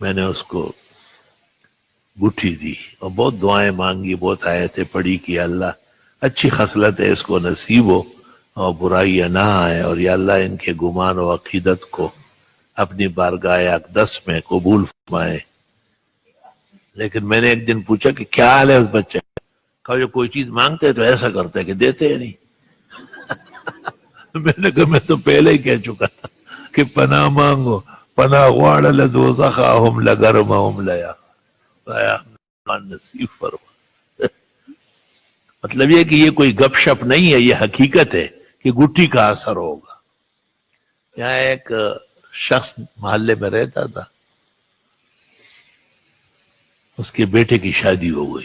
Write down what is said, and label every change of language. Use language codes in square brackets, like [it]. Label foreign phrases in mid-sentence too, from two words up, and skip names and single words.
[ur] میں نے اس کو گٹھی دی اور بہت دعائیں مانگی، بہت آیتیں پڑھی کہ اللہ اچھی خصلت ہے اس کو نصیب ہو اور برائیاں نہ آئے، اور یا اللہ ان کے گمان و عقیدت کو اپنی بارگاہ اقدس میں قبول فرمائے۔ لیکن میں نے ایک دن پوچھا کہ کیا حال ہے اس بچے کا؟ کہا جو کوئی چیز مانگتے ہیں تو ایسا کرتے ہیں کہ دیتے ہیں نہیں۔ میں نے کہا میں تو پہلے ہی کہہ چکا تھا کہ پناہ مانگو، [ps] پناہ غواړه له دوزخه هم له گرمه هم له یخ، [ur] خدایا نصیب فرما۔ مطلب یہ کہ یہ کوئی گپ شپ نہیں ہے، یہ حقیقت ہے کہ گٹھی کا اثر ہوگا۔ یہاں ایک شخص محلے میں رہتا تھا، اس کے بیٹے کی شادی ہو گئی۔